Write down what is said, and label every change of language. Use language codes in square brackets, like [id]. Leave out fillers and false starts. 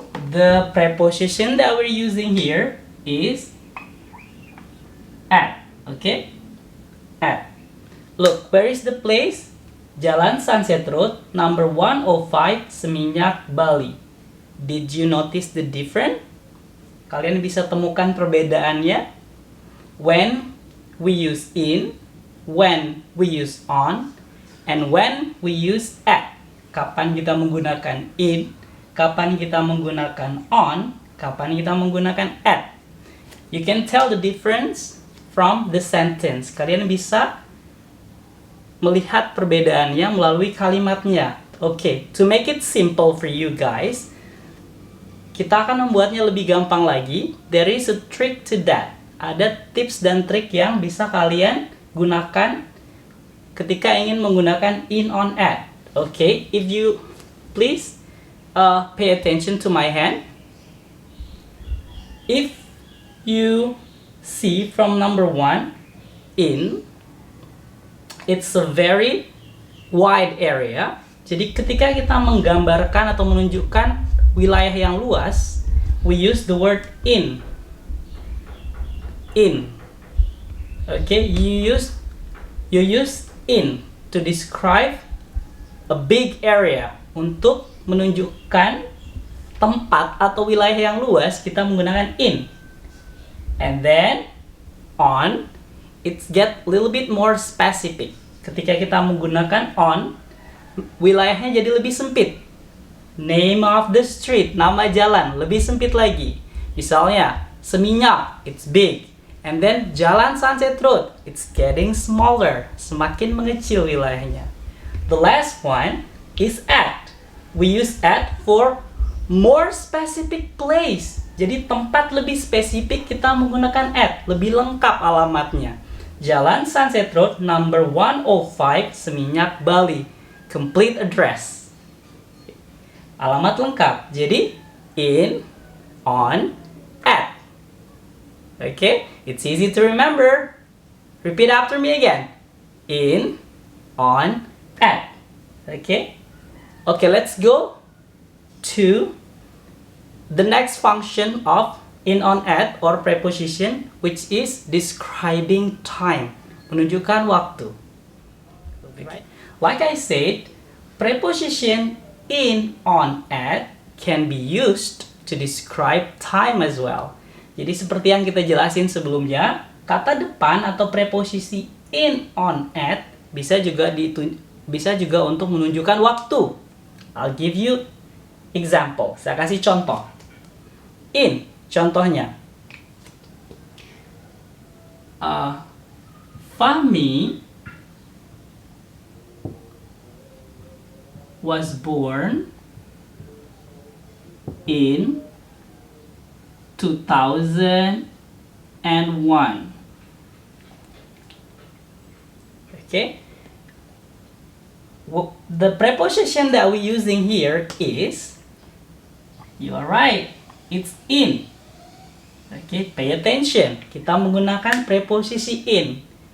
[en] The preposition that we're using here is at. Okay? At. Look, where is the place? Jalan Sunset Road, number 105, Seminyak, Bali. Did you notice the difference? [id] Kalian bisa temukan perbedaannya? [en] When we use in, when we use on, and when we use at. [id] Kapan kita menggunakan in, kapan kita menggunakan on, kapan kita menggunakan at. [en] You can tell the difference from the sentence. [id] Kalian bisa melihat perbedaannya melalui kalimatnya. [en] Okay, to make it simple for you guys, [id] kita akan membuatnya lebih gampang lagi. [en] There is a trick to that. [id] Ada tips dan trik yang bisa kalian gunakan ketika ingin menggunakan in, on, at. [en] Okay, if you please pay attention to my hand. If you see from number 1, in, it's a very wide area. [id] Jadi ketika kita menggambarkan atau menunjukkan wilayah yang luas, [en] we use the word in. In. Okay, you use in to describe a big area. [id] Untuk menunjukkan tempat atau wilayah yang luas, kita menggunakan in. [en] And then on, it's get a little bit more specific. [id] Ketika kita menggunakan on, wilayahnya jadi lebih sempit. [en] Name of the street, [id] nama jalan, lebih sempit lagi. Misalnya, [en] Seminyak, it's big. And then Jalan Sunset Road, it's getting smaller, [id] semakin mengecil wilayahnya. [en] The last one is at. We use at for more specific place. [id] Jadi tempat lebih spesifik kita menggunakan at, lebih lengkap alamatnya. [en] Jalan Sunset Road number 105 Seminyak, Bali. Complete address. [id] Alamat lengkap. Jadi in, on, at. [en] Okay, it's easy to remember. Repeat after me again. In, on, at. Okay? Okay, let's go to the next function of in, on, at or preposition, which is describing time, [id] menunjukkan waktu. [en] Right? Like I said, preposition in, on, at can be used to describe time as well. [id] Jadi seperti yang kita jelasin sebelumnya, kata depan atau preposisi in, on, at bisa juga untuk menunjukkan waktu. [en] I'll give you example. [id] Saya kasih contoh. [en] In, contohnya. Fahmi was born in 2001. Okay. The preposition that we're using here is, you are right, it's in. Okay, pay attention. [id] Kita menggunakan preposisi in.